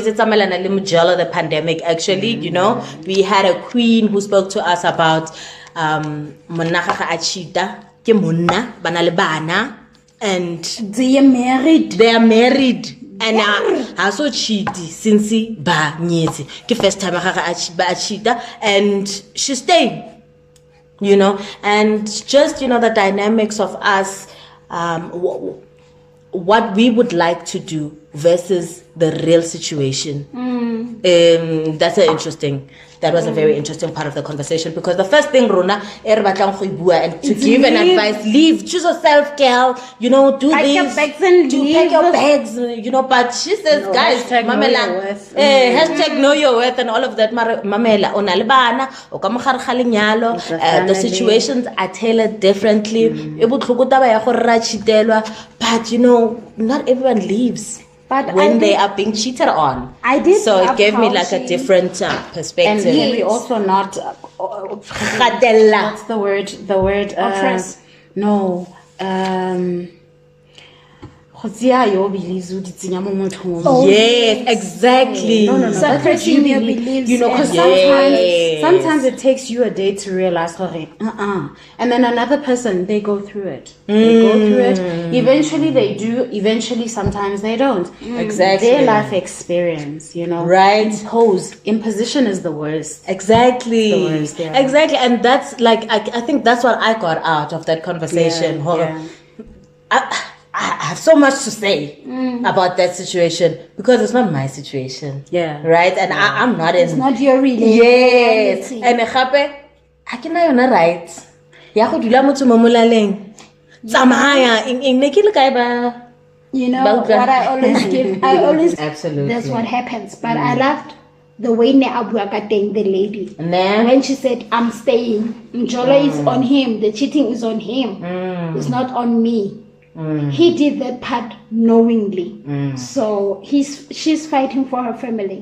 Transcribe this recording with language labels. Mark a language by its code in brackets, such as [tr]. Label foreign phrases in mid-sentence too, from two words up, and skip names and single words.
[en] It's the pandemic. Actually, you know, we had a queen who spoke to us about and They are married. they are married. And I so cheaty since [tn] ba nyetse. [en] Ke first time ba cheater, and she stayed. You know, and just, you know, the dynamics of us, what we would like to do versus the real situation. That was a very interesting part of the conversation, because the first thing, Rona, and to give an advice, leave, choose yourself, girl, you know, do Pack this, your bags and do leave. pack your bags, you know. But she says, guys, hashtag know mamela, your worth. hashtag know your worth and all of that. Mamela, [tn] o na le bana, o ka mogare ga lenyalo, [en] It's a the family. situations are tailored differently. [tn] E botlhoko taba ya gore ra cheatelwa, [en] but you know, not everyone leaves. But When they are being cheated on. I did So it love gave me how like a she- different And perspective. can we also not Gatella. what's the word Oppress. [tn] no go tseya yo believes o di tsenya mo mothong o mongwe. [en] Yes, exactly. No, that's what Suppressing you your believe. beliefs, You know, because Yes. sometimes it takes you a day to realize, and then another person, they go through it. They go through it. Eventually they do. Eventually, sometimes they don't. Exactly. Their life experience, you know. Right. Imposition is the worst. Exactly. The worst, yeah. Exactly. And that's like, I think that's what I got out of that conversation. Yeah. I have so much to say about that situation, because it's not my situation. Yeah. Right? And I'm not in. It's not your Yes. reality. [tn] And gape a ke na yona right ya go dula motho mo molaleng tsamaya eng ne ke le kae ba. [en] You know But- what I always give. I always. Absolutely. That's what happens. But I loved the way Ne Abuakateng, the lady, Ne? when she said, "I'm staying." Njolo is on him. The cheating is on him. It's not on me. He did that part knowingly. So she's fighting for her family.